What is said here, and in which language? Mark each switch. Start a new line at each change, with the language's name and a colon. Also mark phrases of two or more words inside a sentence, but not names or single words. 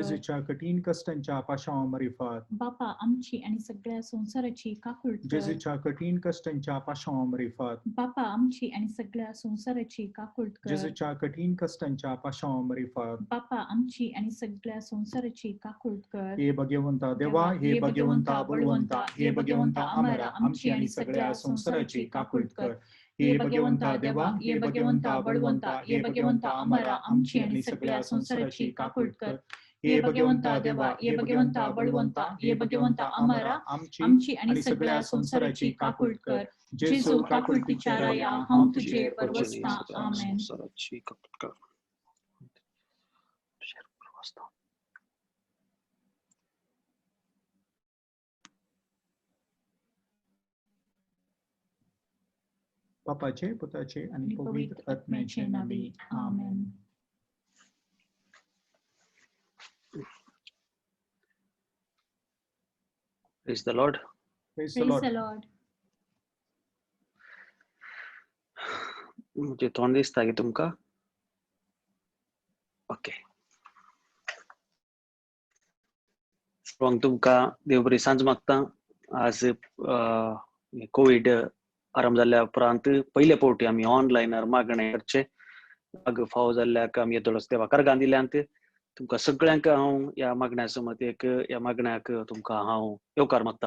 Konkani: जेजूच्या कठीण कष्टांच्या पाशांव मरिफात बापा आमची आणि सगळ्या संसाराची का कुळत कर. जेजूच्या कठीण कष्टांच्या पाशांव मरिफात बापा आमची आणि सगळ्या संसाराची का कुळत कर. जेजूच्या कठीण कष्टांच्या पाशांव मरिफात बापा आमची आणि सगळ्या संसाराची का कुळत कर. हे भगवंता देवा हे भगवंता बळवंता हे भगवंता अमरा आमची आणि सगळ्या संसाराची का कुळत कर. हे भगवंता देवा हे भगवंता बळवंता हे भगवंता अमरा आमची आणि सगळ्या संसाराची का कुळत कर. हे भगवंता देवा हे भगवंता बळवंता हे भगवंता अमरा आमची आणि सगळ्या संसाराची का कुळत कर. जेजू काकुळतीच्या राया हांव तुझे परवसता. आमेन. बापाचे पुताचे आणि पवित्र आत्म्याचे नावे आमेन.
English: Praise the Lord. Praise the Praise Lord. the Lord.
Konkani: म्हणजे तोंड दिसता की तुमका? ओके. मग तुमका देवबरी सांज मागता. आज कोविड आराम जाल्ल्या उपरांत पयले फावटी आमी ऑनलायनार मागणे करचे फाव जाल्ल्याक आमी येतलोच देवा कारगां दिल्यांत तुमकां सगळ्यांक हांव ह्या मागण्या समतेक ह्या मागण्याक तुमकां हांव येवकार मागता.